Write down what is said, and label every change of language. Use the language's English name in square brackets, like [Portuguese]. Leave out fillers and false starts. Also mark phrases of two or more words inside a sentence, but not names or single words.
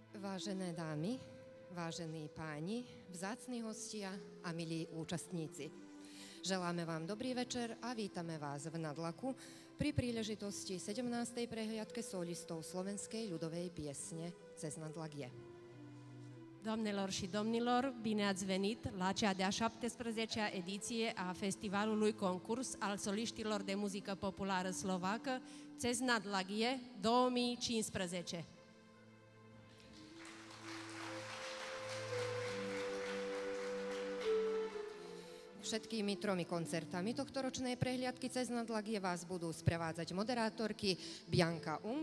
[Slovak] Vážené dámy, vážení páni, vzácni hostia a milí účastníci. Želáme vám dobrý večer a vítame vás v Nadlaku pri príležitosti 17. prehliadke solistov slovenskej ľudovej piesne Cez Nadlak je. [Romanian] Doamnelor și domnilor, bine ați venit la cea de-a 17-a ediție a festivalului concurs al soliștilor de muzică populară slovacă Cez Nadlak je 2015. [Slovak] Všetkými tromi koncertami tohtoročnej prehliadky Cez Nadlak je vás budú sprevádzať moderátorky Bianka Ung